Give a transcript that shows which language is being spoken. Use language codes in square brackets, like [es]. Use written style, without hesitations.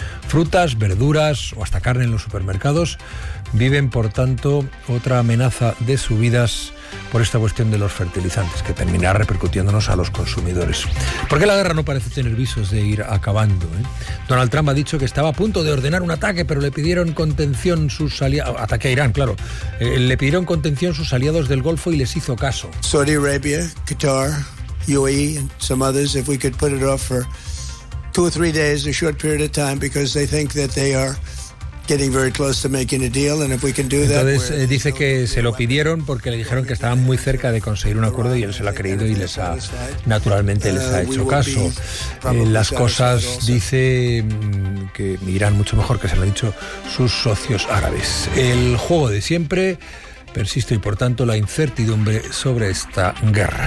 [es] Frutas, verduras o hasta carne en los supermercados viven, por tanto, otra amenaza de subidas por esta cuestión de los fertilizantes, que terminará repercutiéndonos a los consumidores. Porque la guerra no parece tener visos de ir acabando, ¿eh? Donald Trump ha dicho que estaba a punto de ordenar un ataque, pero le pidieron contención sus aliados. Ataque a Irán, claro. Le pidieron contención sus aliados del Golfo y les hizo caso. [en] Saudi Arabia, Qatar, UAE, and some others, if we could put it off for 2 or 3 days, a short period of time, because they think that they are getting very close to making a deal, and if we can do that. [es] Entonces dice que se lo pidieron porque le dijeron que estaban muy cerca de conseguir un acuerdo y él se lo ha creído y les ha, naturalmente, les ha hecho caso. Las cosas, dice, que irán mucho mejor, que se lo han dicho sus socios árabes. El juego de siempre persiste y, por tanto, la incertidumbre sobre esta guerra.